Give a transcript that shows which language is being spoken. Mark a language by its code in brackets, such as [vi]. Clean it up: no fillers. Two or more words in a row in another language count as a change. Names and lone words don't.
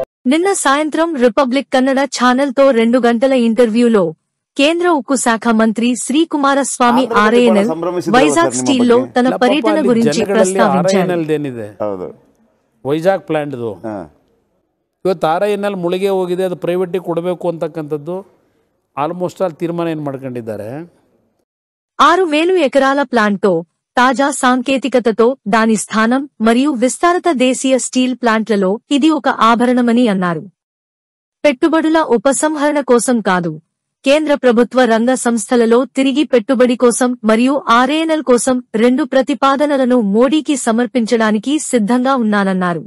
[te] నిన్న సాయంత్రం రిపబ్లిక్ కన్నడ ఛానల్ తో 2 గంటల ఇంటర్వ్యూలో కేంద్ర ఉక్కు శాఖ మంత్రి శ్రీ కుమారస్వామి ఆర్ఐఎన్ఎల్ వైజాగ్ స్టీల్ లో తన పర్యటన గురించి ప్రస్తావించారు. [kn] వైజాగ్ ಪ್ಲಾಂಟ್ ಇವತ್ತು ಆರ್ಐಎನ್ಎಲ್ ಮುಳುಗೆ ಹೋಗಿದೆ, ಅದು ಪ್ರೈವೇಟಿಗೆ ಕೊಡಬೇಕು ಅಂತಕ್ಕಂಥದ್ದು [en] almost all [kn] ತೀರ್ಮಾನ ಏನು ಮಾಡ್ಕೊಂಡಿದ್ದಾರೆ. [te] 6,000 ఎకరాల ప్లాంట్తో తాజా సాంకేతికతతో దాని స్థానం మరియు విస్తారత దేశీయ స్టీల్ ప్లాంట్లలో ఇది ఒక ఆభరణమని అన్నారు. పెట్టుబడుల ఉపసంహరణ కోసం కాదు, కేంద్ర ప్రభుత్వ రంగ సంస్థలలో తిరిగి పెట్టుబడి కోసం మరియు ఆర్ఐఎన్ఎల్ కోసం 2 ప్రతిపాదనలను మోడీకి సమర్పించడానికి సిద్ధంగా ఉన్నానన్నారు.